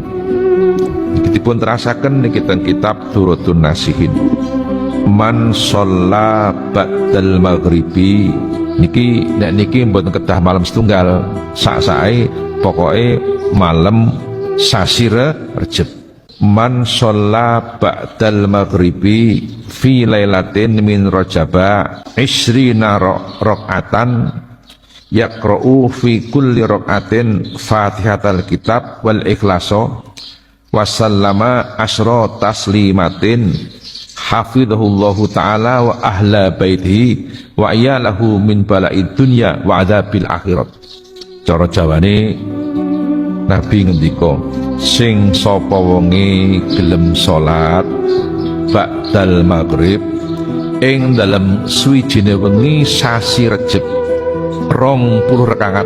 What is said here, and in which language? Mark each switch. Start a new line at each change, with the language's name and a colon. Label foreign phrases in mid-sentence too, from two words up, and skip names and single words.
Javanese: Niki dipun terasaken niki teng kitab Durratun Nasihin.
Arabic: من صلى بعد المغرب
Javanese: niki nek niki mboten kedah malam setunggal sak-sae pokoke malam sasi Rejab.
Arabic: من صلى بعد المغرب في ليلة من رجب عشرين ركعة يقرأ في كل ركعة فاتحة الكتاب والإخلاص وسلم عشر تسليمات حفظه الله تعالى وأهل بيته وعياله من بلاء الدنيا وعذاب الآخرة.
Javanese: Cara Jawane Nabi ngendika sing sapa wonge gelem salat
Arabic: بعد المغرب
Javanese: ing dalem suwijine wengi sasi Rejab 20 rakaat.